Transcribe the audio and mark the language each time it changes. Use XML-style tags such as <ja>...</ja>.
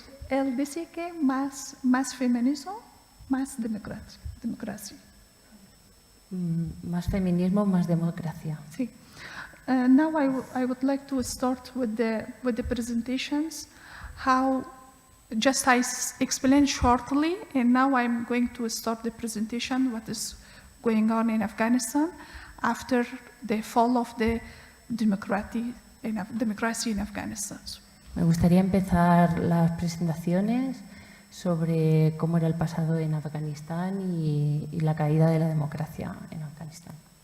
<es>Él dice que más feminismo, más democracia. Más feminismo, más democracia. Sí.</es> <en>Now I would like to start with the presentations. How just I explained shortly, and now I'm going to start the presentation. What is going on in Afghanistan after the fall of the democracy in Afghanistan?</en> <es>Me gustaría empezar las presentaciones sobre cómo era el pasado en Afganistán y la caída de la democracia en Afganistán.</es>